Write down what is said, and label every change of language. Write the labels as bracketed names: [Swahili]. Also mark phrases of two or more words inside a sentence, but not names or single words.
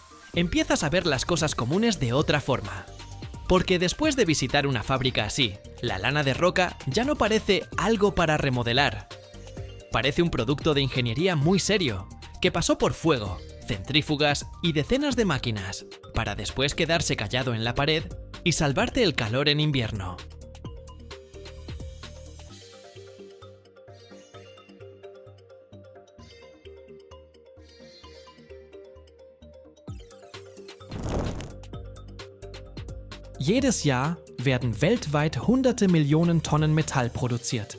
[Spanish] Empiezas a ver las cosas comunes de otra forma. Porque después de visitar una fábrica así, la lana de roca ya no parece algo para remodelar. Parece un producto de ingeniería muy serio, que pasó por fuego, centrífugas y decenas de máquinas, para después quedarse callado en la pared y salvarte el calor en invierno. [German] Jedes Jahr werden weltweit hunderte Millionen Tonnen Metall produziert.